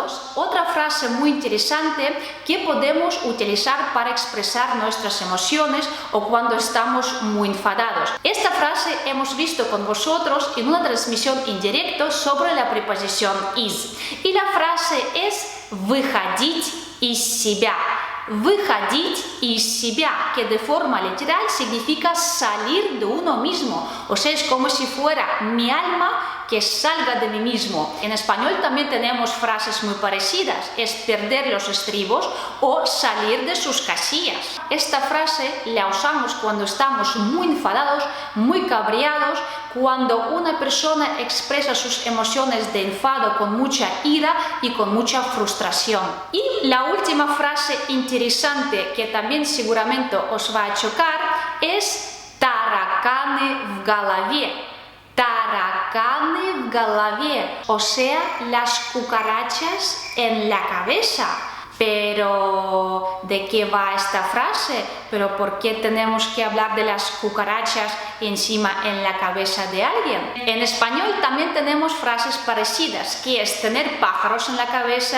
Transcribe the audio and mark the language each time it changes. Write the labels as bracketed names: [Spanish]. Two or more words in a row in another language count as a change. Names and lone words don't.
[Spanish] Otra frase muy interesante que podemos utilizar para expresar nuestras emociones o cuando estamos muy enfadados. Esta frase hemos visto con vosotros en una transmisión en directo sobre la preposición is. Y la frase es [Russian] выходить из себя. Выходить из себя, [Spanish] que de forma literal significa salir de uno mismo. O sea, es como si fuera mi alma que salga de mí mismo. En español también tenemos frases muy parecidas, es perder los estribos o salir de sus casillas. Esta frase la usamos cuando estamos muy enfadados, muy cabreados, cuando una persona expresa sus emociones de enfado con mucha ira y con mucha frustración. Y la última frase interesante que también seguramente os va a chocar es [Russian] тараканы в голове. Тараканы в голове, [Spanish] o sea, las cucarachas en la cabeza. Pero, ¿de qué va esta frase? ¿Pero por qué tenemos que hablar de las cucarachas encima en la cabeza de alguien? En español también tenemos frases parecidas, que es tener pájaros en la cabeza.